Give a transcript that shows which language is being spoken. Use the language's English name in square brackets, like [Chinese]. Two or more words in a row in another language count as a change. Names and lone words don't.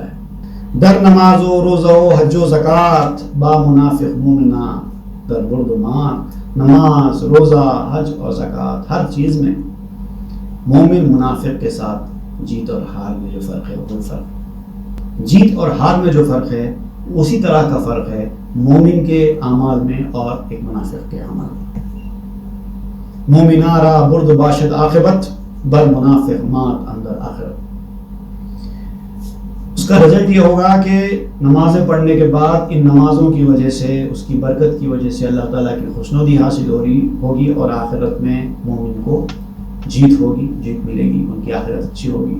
[Persian] در نماز و روزہ و حج و زکات با منافق مومنہ در برد و مان. [Urdu] نماز, روزہ, حج اور زکات, ہر چیز میں مومن منافق کے ساتھ جیت اور ہار میں جو فرق ہے وہ فرق, جیت اور ہار میں جو فرق ہے اسی طرح کا فرق ہے مومن کے اعمال میں اور ایک منافق کے اعمال میں. [Persian] مومنہ را برد باشد عاقبت بر منافق مات اندر آخرت. [Urdu] اس کا رزلٹ یہ ہوگا کہ نمازیں پڑھنے کے بعد ان نمازوں کی وجہ سے, اس کی برکت کی وجہ سے اللہ تعالیٰ کی خوشنودی حاصل ہوگی اور آخرت میں مومن کو جیت ہوگی, جیت ملے گی, ان کی آخرت اچھی ہوگی.